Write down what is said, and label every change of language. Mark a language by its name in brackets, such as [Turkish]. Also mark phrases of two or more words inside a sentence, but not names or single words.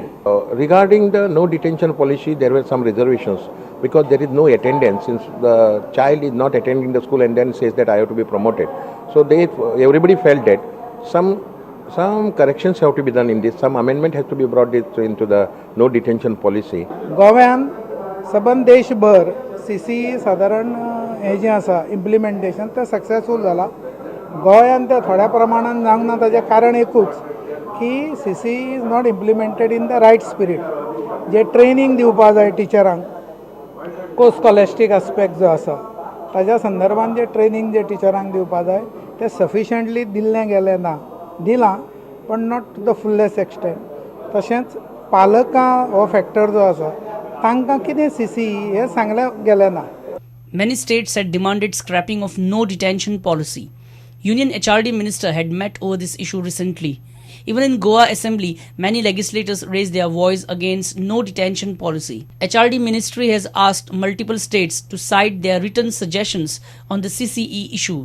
[English] Regarding the no detention policy, there were some reservations because there is no attendance since the child is not attending the school and then says that I have to be promoted. So everybody felt that some corrections have to be done in this, some amendment has to be brought into the no detention policy. [Konkani] गोव्यान सबंद देशभर CCE साधारण हे जे आसा इम्प्लिमेंटेशन ते सक्सेसफूल जाला. गोव्यान ते थोड्या प्रमाणात जावंक ना ताचें कारण एकूच की CCE [English] is not implemented in the right spirit. [Konkani] जे ट्रेनिंग दिवपा जाय टिचरांक, [English] co-scholastic aspect [Konkani] जो आसा ताच्या संदर्भात जे ट्रेनिंग जे टिचरांक दिवपा जाय ते सफिशियंटली दिल्लें गेलें ना. दिलां पण [English] not to the fullest extent. [Konkani] तशेंच पालकां हो फॅक्टर जो आसा तांकां कितें CCE हें सांगलें गेलें ना. [English] Many states had demanded scrapping of no detention policy. Union HRD Minister had met over this issue recently. Even in Goa Assembly, many legislators raised their voice against no detention policy. HRD Ministry has asked multiple states to cite their written suggestions on the CCE issue.